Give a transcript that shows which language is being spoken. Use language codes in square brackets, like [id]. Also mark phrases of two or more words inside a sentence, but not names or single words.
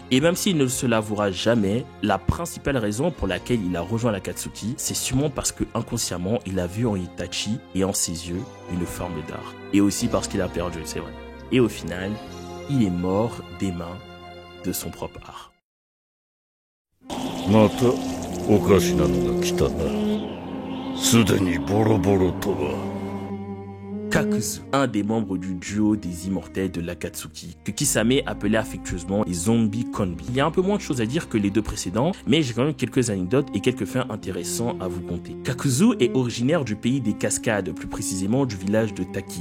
[fr] Et même s'il ne se l'avouera jamais, la principale raison pour laquelle il a rejoint l'Akatsuki, c'est sûrement parce que inconsciemment, il a vu en Itachi et en ses yeux une forme d'art. Et aussi parce qu'il a perdu, c'est vrai. Et au final, il est mort des mains de son propre art. [ja] またおかしなのが来たな。すでにボロボロとは。 [fr] Kakuzu, un des membres du duo des immortels de l'Akatsuki, que Kisame appelait affectueusement les zombies Konbi. Il y a un peu moins de choses à dire que les deux précédents, mais j'ai quand même quelques anecdotes et quelques faits intéressants à vous conter. Kakuzu est originaire du pays des cascades, plus précisément du village de Taki.